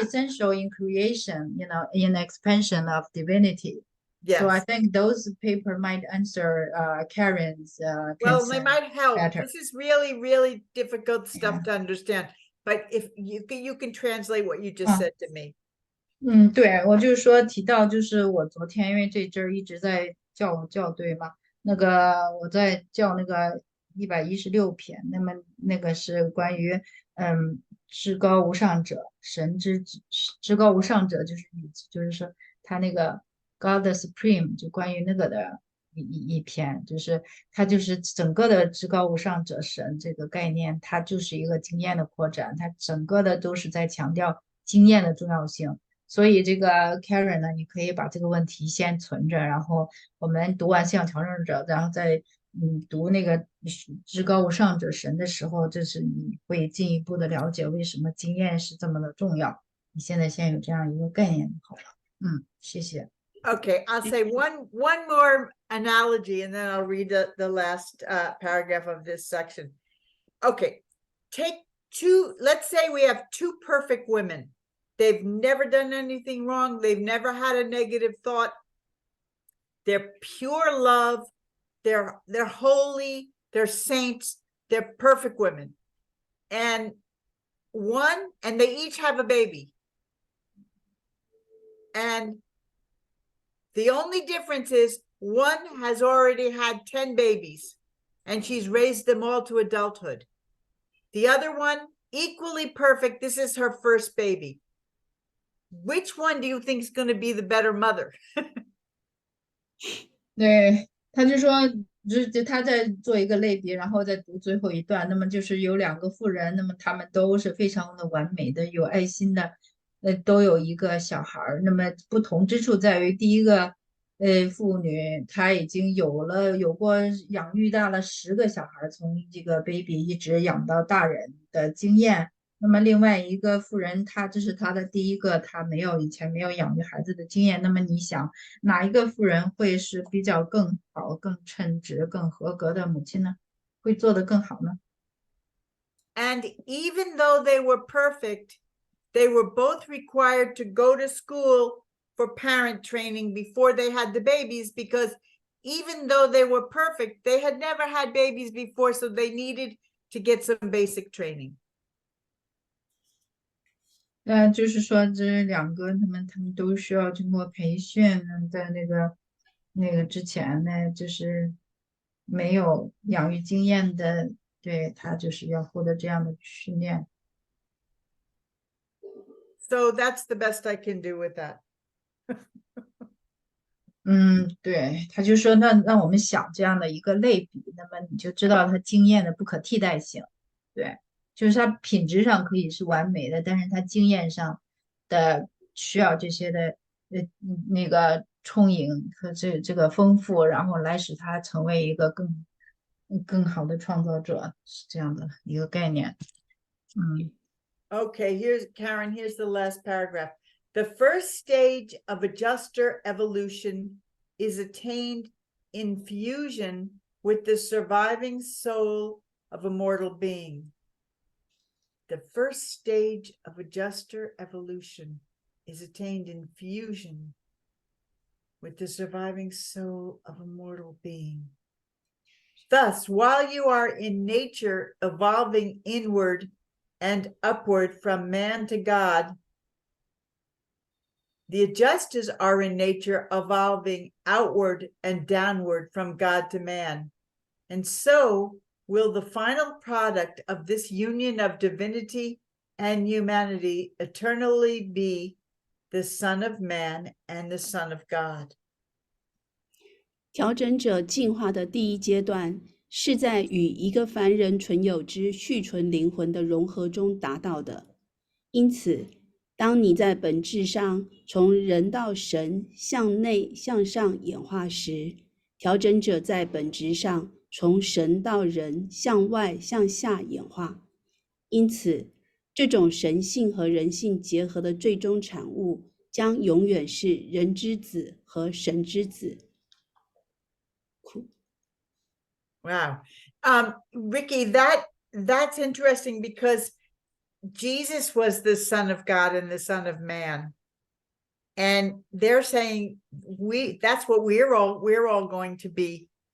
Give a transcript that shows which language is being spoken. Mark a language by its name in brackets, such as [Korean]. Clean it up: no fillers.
[English] essential in creation, in expansion of divinity. Yes. So I think those paper might answer Karen's Well, they concern might help. better. This is really, really difficult stuff Yeah. to understand. But if you can translate what you just said to me. [Chinese] 对，我就是说提到，就是我昨天因为这阵儿一直在校对嘛，我在校那个116篇，那么那个是关于至高无上者，神至高无上者，就是说他那个 [English] God the Supreme [Chinese] 就关于那个的一篇，就是它就是整个的至高无上者神这个概念，它就是一个经验的扩展，它整个的都是在强调经验的重要性。所以这个 Karen 呢，你可以把这个问题先存着，然后我们读完思想调整者，然后再读那个至高无上者神的时候，这是你会进一步的了解为什么经验是这么的重要。你现在先有这样一个概念就好了。谢谢。 [English] Okay, I'll say one more analogy and then I'll read the last paragraph of this section. Okay, let's say we have 2 perfect women. They've never done anything wrong. They've never had a negative thought. They're pure love. They're holy. They're saints. They're perfect women. And they each have a baby. And the only difference is one has already had 10 babies and she's raised them all to adulthood. The other one, equally perfect. This is her first baby. Which one do you think is going to be the better mother? [Chinese] 对，他就说，他在做一个类比，然后再读最后一段。那么就是有2个妇人，那么他们都是非常的完美的，有爱心的，都有一个小孩儿。那么不同之处在于，第一个妇女她已经有过养育大了10个小孩，从这个 baby 一直养到大人的经验。那么另外一个妇人，这是她的第一个，她以前没有养育孩子的经验。那么你想，哪一个妇人会是比较更好、更称职、更合格的母亲呢？会做得更好呢？ [English] And even though they were perfect, they were both required to go to school for parent training before they had the babies, because even though they were perfect, they had never had babies before, so they needed to get some basic training. [Chinese] 就是说这2个他们都需要经过培训，在那个之前呢，就是没有养育经验的，对，他就是要获得这样的训练。 [English] So that's the best I can do with that. [Chinese] 对，他就说那让我们想这样的一个类比，那么你就知道他经验的不可替代性。对，就是它品质上可以是完美的，但是它经验上的需要这些的那个充盈和这个丰富，然后来使它成为一个更好的创造者，是这样的一个概念。 [English] Okay, here's Karen, here's the last paragraph. The first stage of adjuster evolution is attained in fusion with the surviving soul of a mortal being. The first stage of adjuster evolution is attained in fusion with the surviving soul of a mortal being. Thus, while you are in nature evolving inward and upward from man to God, the adjusters are in nature evolving outward and downward from God to man. And so will the final product of this union of divinity and humanity eternally be the Son of Man and the Son of God. [Chinese] 调整者进化的第一阶段是在与一个凡人存有之续存灵魂的融合中达到的。因此，当你在本质上从人到神向内向上演化时，调整者在本质上从神到人向外向下演化。因此，这种神性和人性结合的最终产物将永远是人之子和神之子。 [English] Wow. Ricky, that's interesting because Jesus was the Son of God and the Son of Man. And they're saying that's what we're all going to be.